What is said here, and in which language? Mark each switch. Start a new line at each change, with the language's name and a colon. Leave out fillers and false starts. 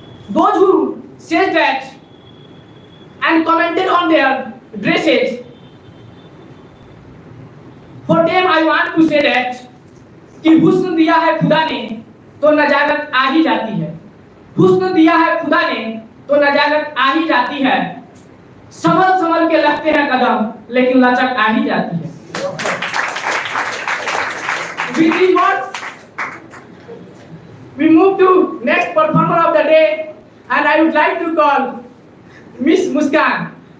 English: Those who said that and commented on their dresses, for them I want to say that
Hindi: कि हुस्न दिया है खुदा ने तो नजाकत आ ही जाती है. हुस्न दिया है खुदा ने तो नजाकत आ ही जाती है. संभल संभल के लगते हैं कदम, लेकिन लचक आ ही जाती है.
English: With these words, we move to next performer of the day, and I would like to call Miss Muskan.